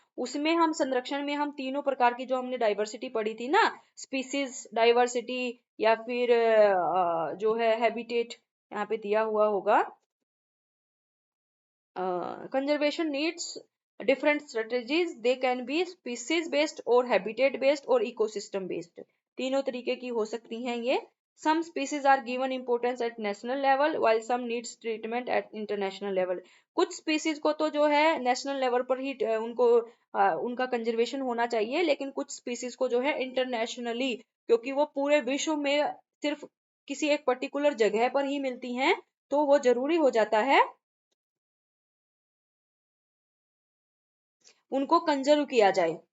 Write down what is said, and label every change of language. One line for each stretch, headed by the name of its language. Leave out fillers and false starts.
Hindi: उसमें हम संरक्षण में हम तीनों प्रकार की जो हमने डाइवर्सिटी पढ़ी थी ना, स्पीसीज डाइवर्सिटी या फिर जो है हैबिटेट, यहाँ पे दिया हुआ होगा।
English: conservation needs different strategies, they can be species based और habitat based और ecosystem based,
Hindi: तीनों तरीके की हो सकती हैं ये।
English: some species are given importance at national level while some needs treatment at international level।
Hindi: कुछ स्पीसीज को तो जो है नेशनल लेवल पर ही उनका कंजर्वेशन होना चाहिए, लेकिन कुछ स्पीसीज को जो है इंटरनेशनली, क्योंकि वो पूरे विश्व में सिर्फ किसी एक पर्टिकुलर जगह पर ही मिलती हैं, तो वो जरूरी हो जाता है उनको कंजर्व किया जाए।